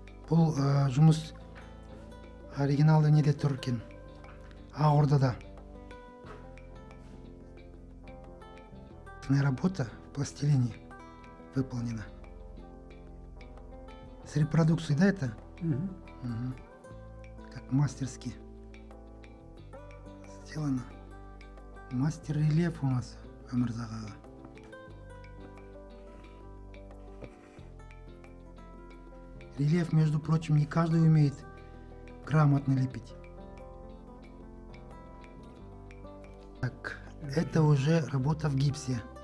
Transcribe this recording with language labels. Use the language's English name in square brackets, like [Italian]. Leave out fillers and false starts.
[Kazakh] Бұл жұмыс оригиналды неде тұр екен? Ақордада. [Russian] Работа в пластилине выполнена. С репродукцией, да, это? Мгм. Мгм. Как мастерски сделано. Мастер-рельеф у нас Өмірзақ аға. Рельеф, между прочим, не каждый умеет грамотно лепить. Так, это уже работа в гипсе.